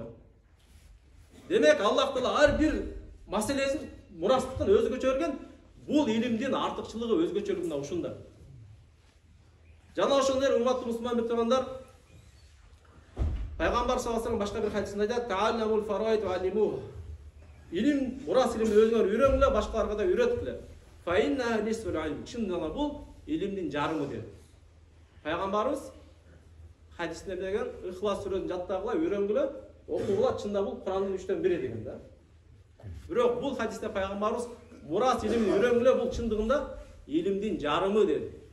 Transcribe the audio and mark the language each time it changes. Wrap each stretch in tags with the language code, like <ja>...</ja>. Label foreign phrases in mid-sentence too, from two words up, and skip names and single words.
<ky>Демек, Аллах Таала ар бир маселесин мурастыктан өзгөчө берген, бул илимдин артыкчылыгы өзгөчөлүгү мына ушунда. Жана ошондой урматтуу мусулман биртугандар, Пайгамбар</ky> <ar>صلى الله عليه</ar> <ky>башка бир хадисинде айтат:</ky> <ar>"تعلموا الفرائض وعلموه."</ar> <ky>Илим, мурас илимди өзүңөр үйрөнгүлө, башкаларга да үйрөткүлө.</ky> <ar>فإن نصف العلم.</ar> <ky>Чындыгында бул илимдин жарымы деп. Пайгамбарыбыз хадисинде деген Ихлас сүрөсүн жаттагыла, үйрөнгүлө, окугула, чында бул Курандын 3төн 1 деген да. Бирок бул хадисте пайгамбарыбыз мурас илимди үйрөнгүлө, бул чындыгында илимдин жарымы dedi.</ky>